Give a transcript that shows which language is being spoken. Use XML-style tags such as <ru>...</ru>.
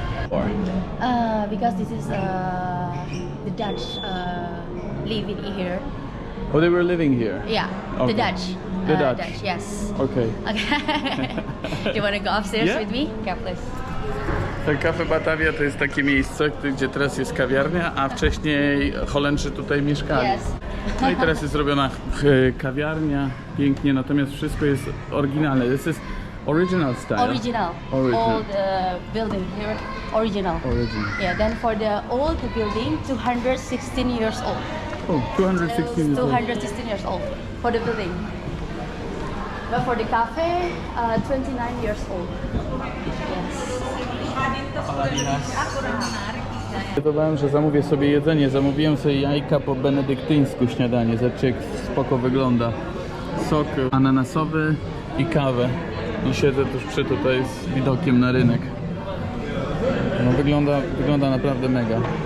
<en>Or Because this is the Dutch living here. oh, they were living here. Yeah, Okay. the Dutch. The Dutch. Yes. Okay. Okay. Do you want to go upstairs Yeah. with me? Yeah, please.</en> <pl>To Cafe Batavia to jest takie miejsce, gdzie teraz jest kawiarnia, a wcześniej Holendrzy tutaj mieszkali.</pl> <en>Yes.</en> <pl>No i teraz jest zrobiona kawiarnia, pięknie, natomiast wszystko jest oryginalne.</pl> <en>This is original style. Original. Original. Old building here. Original. Original. Yeah. Then for the old building, 216 years old. Oh, 216 years old. 216 years old for the building. But for the cafe, 29 years old. Yes.</en> <pl>Zdecydowałem, że zamówię sobie jedzenie. Zamówiłem sobie jajka po benedyktyńsku śniadanie. Zobaczcie, jak spoko wygląda. Sok ananasowy i kawę. I siedzę tuż tutaj z widokiem na rynek. No, wygląda naprawdę mega.</pl>